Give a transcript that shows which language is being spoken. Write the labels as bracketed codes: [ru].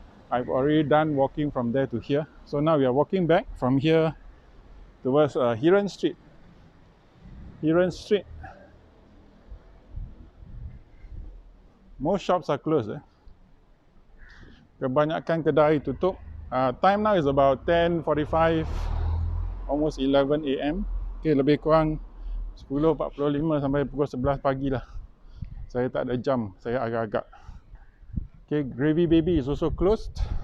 [en] I've already done walking from there to here. So now we are walking back from here towards Heeren Street. Heeren Street. Most shops are closed. [ms] Kebanyakan kedai tutup. [en] Time now is about 10:45, almost 11 AM. [ms] Okay, lebih kurang 10:45 sampai pukul 11 pagi lah. Saya tak ada jam, saya agak-agak. [en] Okay, Gravy Baby is also closed.